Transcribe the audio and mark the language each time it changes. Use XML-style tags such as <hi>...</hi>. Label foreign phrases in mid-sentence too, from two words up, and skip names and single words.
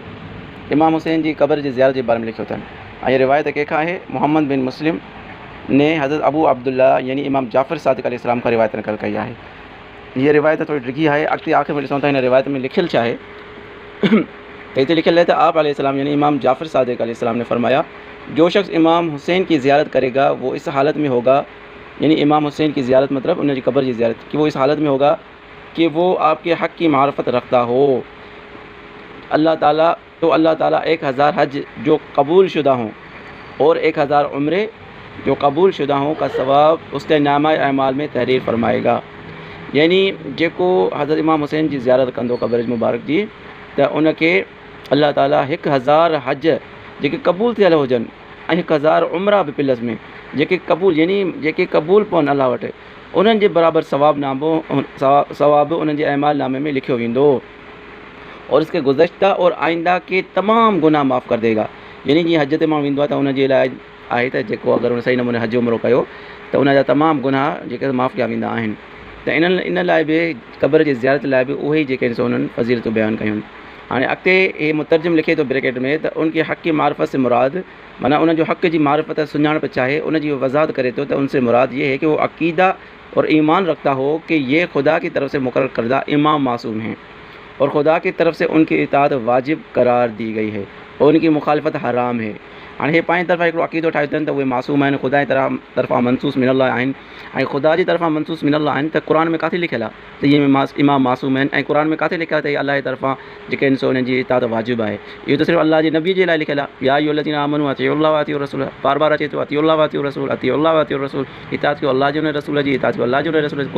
<sd>इमाम हुसैन जी क़बर जी ज़ियारत जे बारे में लिखियो अथनि ऐं हीअ रिवायत कंहिंखां आहे मोहम्मद बिन मुस्लिम ने हज़रत अबू अब्दुल्ला यानी इमाम जाफ़र सादिक़ अलैहिस्सलाम खां रिवायत नक़ल कई आहे। हीअ रिवायत थोरी डिघी आहे। अॻिते आख़िर में ॾिसूं था हिन रिवायत में लिखियलु छा आहे त हिते लिखियलु आहे त</sd> <ur>آپ علیہ السلام یعنی امام جعفر صادق علیہ السلام نے فرمایا، جو شخص امام حسین کی زیارت کرے گا وہ اس حالت میں ہوگا، یعنی امام حسین کی زیارت مطلب ان کی قبر کی زیارت، کہ وہ اس حالت میں ہوگا کہ وہ آپ کے حق کی معرفت رکھتا ہو. اللہ تعالیٰ 1000 حج جو قبول شدہ ہوں اور 1000 عمرے جو قبول شدہ ہوں کا ثواب اس کے نامہ اعمال میں تحریر فرمائے گا.</ur> <sd>यानी जेको हज़रत इमाम हुसैन जी ज़ियारत कंदो क़ब्र मुबारक जी त उनखे अल्लाह ताला 1000 हज जेके क़बूल थियल हुजनि ऐं 1000 उम्रा बि प्लस में जेके क़बूल यानी जेके क़बूल पवनि अल्लाह वटि उन्हनि जे बराबरि सवाबु उन्हनि जे अमाल नामे में लिखियो वेंदो</sd> <ur>اور اس کے گزشتہ اور آئندہ کے تمام گناہ معاف کر دے گا.</ur> <sd>यानी जीअं हज ते माण्हू वेंदो आहे त उनजे लाइ आहे त जेको अगरि उन सही नमूने हज उमिरो कयो त उनजा तमामु गुनाह जेके माफ़ कया वेंदा आहिनि। त इन लाइ बि क़ब्र जी ज़ियारत लाइ बि उहे ई जेके उन्हनि फ़ज़ीलतूं बयानु कयूं। हाणे अॻिते हे मुतरजम लिखे थो ब्रैकेट में त</sd> <ur>ان کے حق کی معرفت سے مراد</ur> <sd>माना उन जो हक़ जी मारफत सुञाणप चाहे उनजी वज़ाहत करे थो त</sd> <ur>ان سے مراد یہ ہے کہ وہ عقیدہ اور ایمان رکھتا ہو کہ یہ خدا کی طرف سے مقرر کردہ امام معصوم ہیں اور خدا کی طرف سے ان کی اطاعت واجب قرار دی گئی ہے اور ان کی مخالفت حرام ہے.</ur> <sd>हाणे हे पंहिंजी तरफ़ां हिकिड़ो अक़ीदो ठाहियो अथनि त उहे मासूम आहिनि, ख़ुदा जी तरफ़ां</sd> <ar>منصوص من الله</ar> <sd>आहिनि ऐं ख़ुदा जी तरफ़ां</sd> <ar>منصوص من الله</ar> <sd>आहिनि त क़ुर में किथे लिखियलु आहे त इहे इमाम मासूम आहिनि ऐं क़ुर में किथे लिखियलु आहे त अल्लाह जी तरफ़ां जेके आहिनि सो उन्हनि जी इताअत वाजिबु आहे। इहो त सिर्फ़ु अल्लाह जे नबी जे लाइ लिखियलु आहे।</sd> <ar>يا أيها الذين آمنوا أطيعوا الله و أطيعوا الرسول,</ar> <sd>बार बार अचे थो</sd> <ar>أطيعوا الله و أطيعوا الرسول, أطيعوا الله و أطيعوا الرسول,</ar> <sd>इताअत कयो अल्लाह जी उन रसूल जी, इताअत कयो अल्लाह जी उन रसूल जी।</sd>